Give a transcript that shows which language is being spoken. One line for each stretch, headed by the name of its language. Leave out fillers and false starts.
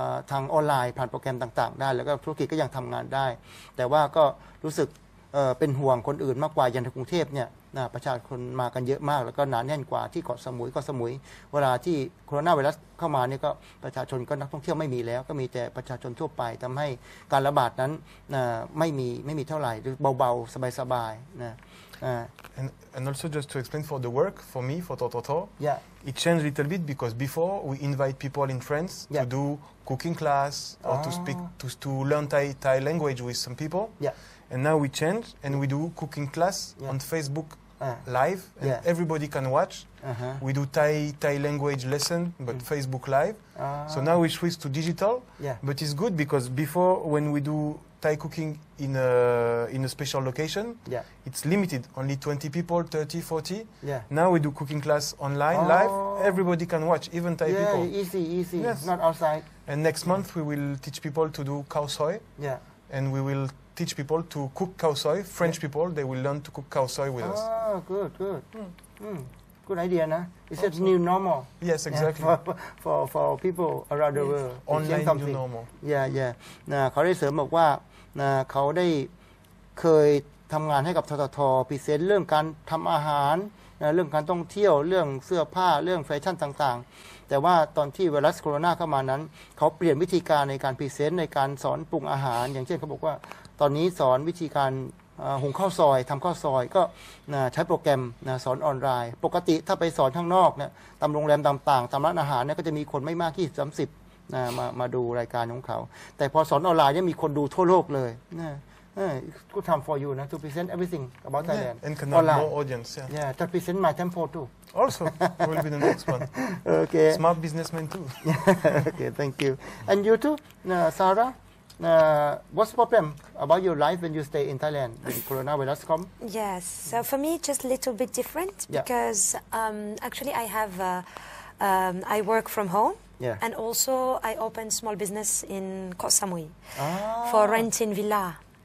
Thai: ทางออนไลน์ผ่านโปรแกรมต่างๆได้แล้วก็ธุรกิจก็ยังทำงานได้แต่ว่าก็รู้สึกเป็นห่วงคนอื่นมากกว่าอย่างในกรุงเทพเนี่ยประชาชนมากันเยอะมากแล้วก็หนาแน่นกว่าที่เกาะสมุยเวลาที่โคโรนาไวรัสเข้ามาเนี่ยก็ประชาชนก็นักท่องเที่ยวไม่มีแล้วก็มีแต่ประชาชนทั่วไปทำให้การระบาดนั้นไม่มีเท่าไหร่หรือเบาๆสบายๆนะ
English: And also just to explain for the work, for me, for Tototo, yeah. it changed a little bit because before we invite people in France to do cooking class or to speak, to learn Thai language with some people. Yeah. And now we change and we do cooking class on Facebook live and everybody can watch. We do Thai language lesson, but Facebook live. So now we switch to digital, but it's good because before when we do Thai cooking in a special location, it's limited, only 20 people, 30, 40. Now we do cooking class online, live, everybody can watch, even Thai people. Easy, not outside. And next month we will teach people to do khao soi. And we will teach people to cook khao soi. French people, they will learn to cook khao soi with us. Oh, good. Good idea, no? It's a new normal. Yes, exactly. For people around the world. Online new normal.
Thai: เขาได้เสริมบอกว่าเขาได้เคยทำงานให้กับททท. พรีเซนต์เรื่องการทำอาหารเรื่องการท่องเที่ยวเรื่องเสื้อผ้าเรื่องแฟชั่นต่างๆแต่ว่าตอนที่ไวรัสโคโรนาเข้ามานั้นเขาเปลี่ยนวิธีการในการพรีเซนต์ในการสอนปรุงอาหารอย่างเช่นเขาบอกว่าตอนนี้สอนวิธีการ หุงข้าวซอยทำข้าวซอยก็ใช้โปรแกรมสอนออนไลน์ปกติถ้าไปสอนข้างนอกเนี่ยตามโรงแรมต่างๆตามร้านอาหารเนี่ยก็จะมีคนไม่มากที่30มาดูรายการของเขาแต่พอสอนออนไลน์เนี่ยมีคนดูทั่วโลกเลย
English: good time for you
Thai: นะ
English: to present everything about Thailand and connect more audience. just present my temple too. Also, will be the next one. Okay. Smart businessman too. Okay, thank you. And you too, Sarah. What's the problem about your life when you stay in Thailand when coronavirus come? Yes, so for me just a little bit different because actually I have I work from home and also I open small business in Koh Samui for renting villa.